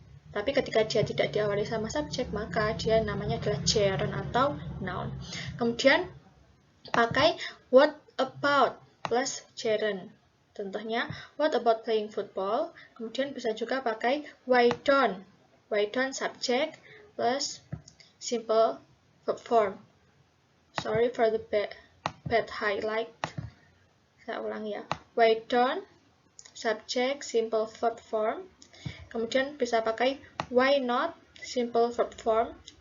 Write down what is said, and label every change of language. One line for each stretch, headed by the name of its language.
Indonesian: Tapi ketika dia tidak diawali sama subjek, maka dia namanya adalah gerund atau noun. Kemudian pakai what about plus gerund.
English: Contohnya, what about playing football?
Indonesian: Kemudian bisa juga pakai why don't.
English: Why don't subject plus simple verb form. Sorry for the bad highlight.
Indonesian: Saya ulang ya.
English: Why don't subject simple verb form.
Indonesian: Kemudian bisa pakai why not simple verb form.